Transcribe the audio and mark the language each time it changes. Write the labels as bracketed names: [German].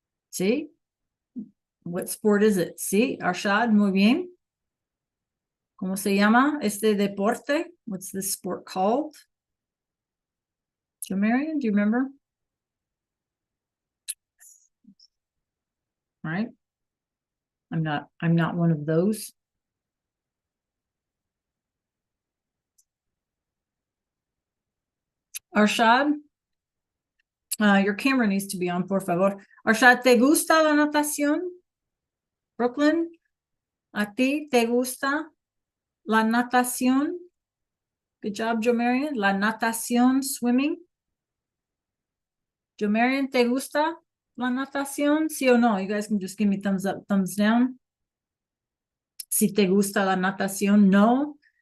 [Spanish] Sí. [English] What sport is it? [Spanish] Sí, Arshad, muy bien. ¿Cómo se llama este deporte? [English] What's this sport called? Jomarian, do you remember? All right. I'm not one of those. Arshad, your camera needs to be on, [Spanish] por favor. Arshad, ¿te gusta la natación? Brooklyn, ¿a ti te gusta La natación. [English] Good job, Joe Marion. [Spanish] La natación, [English] swimming. [Spanish] Joe Marion, ¿te gusta la natación? ¿Sí o no? [English] You guys can just give me thumbs up, thumbs down. [Spanish] Si te gusta la natación, no.